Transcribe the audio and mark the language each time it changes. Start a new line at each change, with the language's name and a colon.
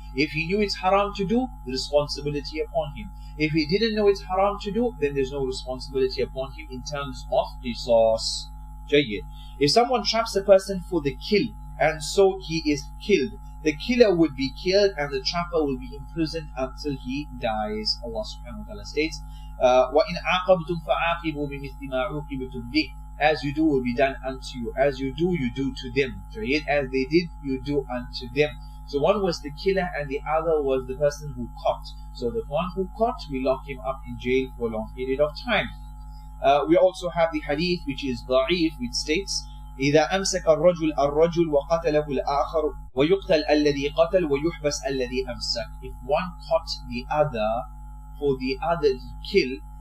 English: If he knew it's haram to do, the responsibility upon him. If he didn't know it's haram to do, then there's no responsibility upon him in terms of qisas. Jayyid. If someone traps a person for the kill and so he is killed, the killer would be killed and the trapper will be imprisoned until he dies. Allah subhanahu wa ta'ala states,
Arabic: وَإِنْ عَاقَبْتُمْ فَعَاقِبُوا بِمِثْلِ مَا عُوقِبْتُمْ بِهِ.
English: As you do will be done unto you. As you do to them. As they did, you do unto them. So one was the killer and the other was the person who caught. So the one who caught, we lock him up in jail for a long period of time. We also have the hadith which is da'if, which states,
Arabic: إذا أمسك الرجل وقتله الآخر ويقتل الذي قتل ويحبس الذي أمسك.
English: If one caught the other for the other to kill,